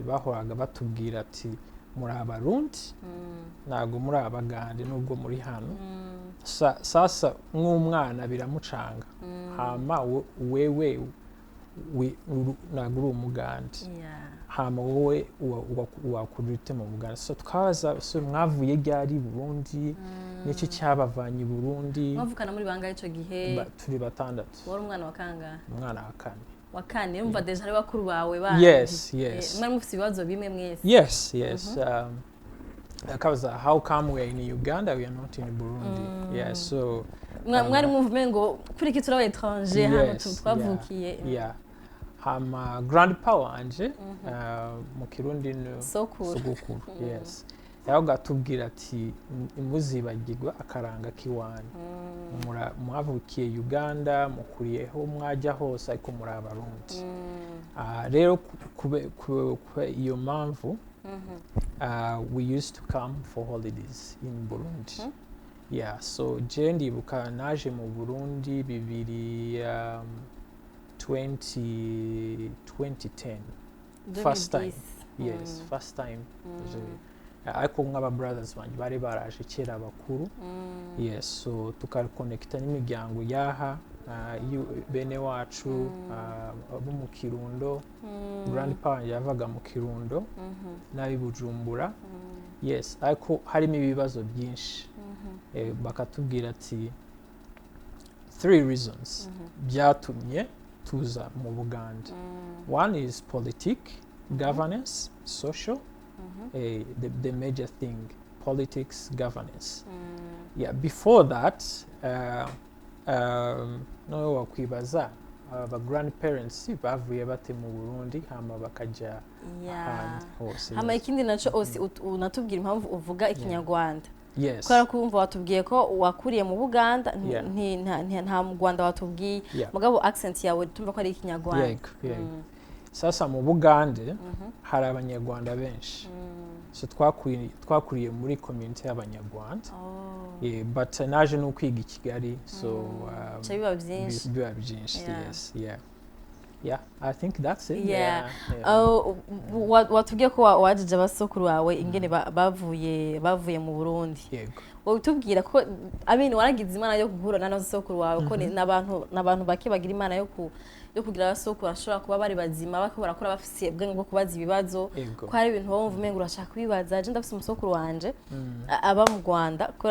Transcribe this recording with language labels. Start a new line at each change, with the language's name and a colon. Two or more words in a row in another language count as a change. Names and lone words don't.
Kinyarwanda: bahoraga batubwira ati muri abarundi ntago muri abagande nubwo muri hano sasa nk'umwana biramucanga hama wewe ntago uri umugande hama wowe wakurite mu Buganda so twabaza so mwavuye ryari Burundi n'iki cyabavanye Burundi mwavukana muri bangahe ico gihe turi batandatu wari umwana wa kangahe umwana wa kane wakane umva deja ari bakuru bawe bandi
English: yes
Kinyarwanda: mwari mufite ibibazo bimwe mwese
English: yes akabaza how come we are in Uganda we are not in Burundi so
Kinyarwanda: mwari mwumva ngo kuri ki turabaye étranger hano twavukiye hama grandpa wanje mu Kirundi sogokuru yes yaho gatubwira ati imuzibagirwa akaranga kiwanyu mwavukiye Uganda mukuriyeho mwajya hose ariko muri abarundi rero iyo mpamvu
English: we used to come for holidays in Burundi so
Kinyarwanda: je ndibuka naje mu Burundi 2010
English: first time first time
Kinyarwanda: ariko nk'aba brothers banje bari baraje kera bakuru so tukakonekita n'imiryango yaha bene wacu abo mu Kirundo grandpa yavaga mu Kirundo nabi Bujumbura ariko harimo ibibazo byinshi bakatubwira ati 3 reasons byatumye tuza mu Buganda
English: one is politic governance social the major thing politics governance before that
Kinyarwanda: no wakwibaza aba grandparents bavuye bate mu Burundi hama bakaja ahandi hose hama ikindi naco unatubwira impamvu uvuga ikinyarwanda kubera kumva watubwiye ko wakuriye mu Buganda nta mu Rwanda watubwiye mugabo accent yawe tumva ko ari ikinyarwanda sasa mu Bugande hari abanyarwanda benshi so twakuriye muri community y'abanyarwanda but naje no kwiga i Kigali so biba byinshi
English: I think that's it
Rundi: watubwiye ko wajije abasokuru wawe ingene bavuye mu Burundi utubwira ko waragize imana yo guhura n'abasokuru wawe ko n'abantu bake bagira imana yo kugira abasokuru bashobora kuba bari bazima bako barakora bafise ubwenge bwo kubaza ibibazo ko hari ibintu bumva umengo urashaka kwibaza je ndafise umusokuru wanje aba mu Rwanda ko